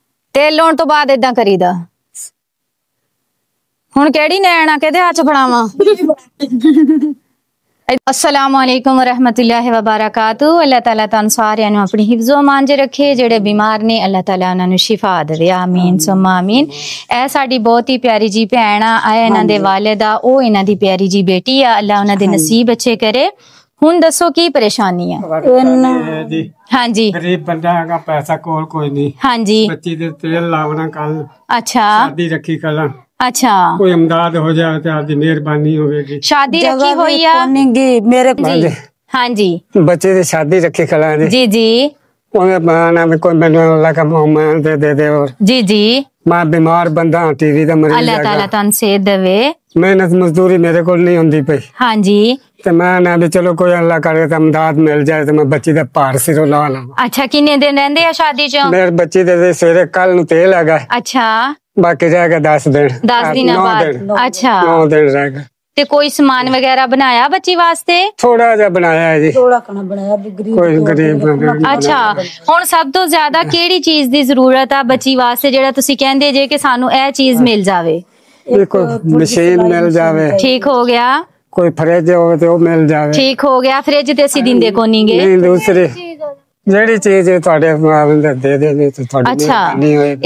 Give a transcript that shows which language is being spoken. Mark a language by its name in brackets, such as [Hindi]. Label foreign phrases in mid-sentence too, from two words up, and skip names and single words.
[Punjabi] ਤੇਲ ਲਾਉਣ ਤੋਂ ਬਾਅਦ ਇੰਝ ਕਰੀਦਾ। ਹੁਣ ਕਿਹੜੀ ਨੈਣਾ ਕਿਹਦੇ ਹੱਥ ਚ ਫੜਾਵਾਂ? [Arabic] السلام عليكم ورحمة الله وبركاته. [Punjabi] ਅੱਲਾਹ ਤਾਲਾ ਤੁਹਾਨੂੰ ਸਾਰਿਆਂ ਨੂੰ ਆਪਣੀ ਹਿਫ਼ਜ਼ੋ ਅਮਾਨ ਚ ਰੱਖੇ। ਜਿਹੜੇ ਬੀਮਾਰ ਨੇ ਅੱਲਾਹ ਤਾਲਾ ਉਨ੍ਹਾਂ ਨੂੰ ਸ਼ਿਫ਼ਾ ਦੇਵੇ, [Arabic] آمين ثم آمين. [Punjabi] ਏ ਸਾਡੀ ਬਹੁਤ ਹੀ ਪਿਆਰੀ ਜੀ ਭੈਣ ਆ, ਏ ਇਨ੍ਹਾਂ ਦੇ ਵਾਲਿਦ ਆ, ਓ ਇਨ੍ਹਾਂ ਦੀ ਪਿਆਰੀ ਜੀ ਬੇਟੀ ਆ। ਅੱਲਾਹ ਉਨ੍ਹਾਂ ਦੇ ਨਸੀਬ ਅੱਛੇ ਕਰੇ। ਹੁਣ ਦੱਸੋ ਕੀ ਪਰੇਸ਼ਾਨੀ ਹੈ? ਹਾਂ ਜੀ, ਗਰੀਬ ਬੰਦਾ ਹੈ, ਪੈਸਾ ਕੋਲ ਕੋਈ ਨਹੀਂ। ਹਾਂ ਜੀ, ਬੱਚੀ ਦੇ ਤੇਲ ਲਾਵਣਾ ਕੱਲ੍ਹ। अच्छा, ਸ਼ਾਦੀ ਰੱਖੀ ਕੱਲ੍ਹ। अच्छा, [Urdu] کوئی امداد ہو جائے تو آپ کی مہربانی ہوگی. شادی رکھی ہوئی ہے मेरे جی؟ ہاں جی, بچے کی شادی رکھی کل جی جی کوئی میں نے اللہ کا محمد دے دے. और جی جی, میں بیمار بندہ ٹی وی کا مریض. [Punjabi] ਅੱਲਾਹ ਤਾਲਾ ਤੁਹਾਨੂੰ ਸਿਹਤ ਦੇਵੇ। ਮਿਹਨਤ ਮਜ਼ਦੂਰੀ ਮੇਰੇ ਕੋ ਨਹੀਂ ਹੁੰਦੀ ਪਈ। ਹਾਂ ਜੀ, [Urdu] تو میں نا بھی چلو کوئی اللہ کرے تو امداد مل جائے تو میں بچی کا بھار سروں لا لا. [Punjabi] ਅੱਛਾ, ਕਿੰਨੇ ਦਿਨ ਰਹਿੰਦੇ ਆ ਸ਼ਾਦੀ ਚ? ਮੇਰੇ ਬੱਚੀ ਦੇ ਸਵੇਰੇ ਕੱਲ੍ਹ ਨੂੰ ਤੇਲ ਹੈਗਾ। अच्छा, [Urdu] باقی رہےگا 10 دن. 10 دن بعد۔ اچھا, 9 دن رہےگا. [Punjabi] ਤੇ ਕੋਈ ਸਾਮਾਨ ਵਗੈਰਾ ਬਣਾਇਆ ਬੱਚੀ ਵਾਸਤੇ? [Urdu] تھوڑا جا بنایا ہے جی. تھوڑا کھانا بنایا بھی کوئی غریب. [Punjabi] ਅੱਛਾ, ਹੁਣ ਸਭ ਤੋਂ ਜ਼ਿਆਦਾ ਕਿਹੜੀ ਚੀਜ਼ ਦੀ ਜ਼ਰੂਰਤ ਆ ਬੱਚੀ ਵਾਸਤੇ ਜਿਹੜਾ ਤੁਸੀਂ ਕਹਿੰਦੇ ਜੇ ਕਿ ਸਾਨੂੰ ਏ ਚੀਜ਼ ਮਿਲ ਜਾਵੇ? ਕੋਈ ਮਸ਼ੀਨ ਮਿਲ ਜਾਵੇ। [Urdu] ٹھیک ہو گیا. [Punjabi] ਕੋਈ ਫ੍ਰਿਜ ਹੋ ਤੋ ਮਿਲ ਜਾਵੇ। [Urdu] ٹھیک ہو گیا. [Punjabi] ਫ੍ਰਿਜ ਤੇ ਅਸੀਂ ਦਿੰਦੇ ਕੋਨੀ ਗੇ। ਨਹੀਂ, ਦੂਜੀ ਜਿਹੜੀ ਚੀਜ਼ ਤੁਹਾਡੇ ਦੇ ਦੇ ਤੋ ਤੁਹਾਡੀ ਮਿਹਰਬਾਨੀ ਹੋਏਗੀ।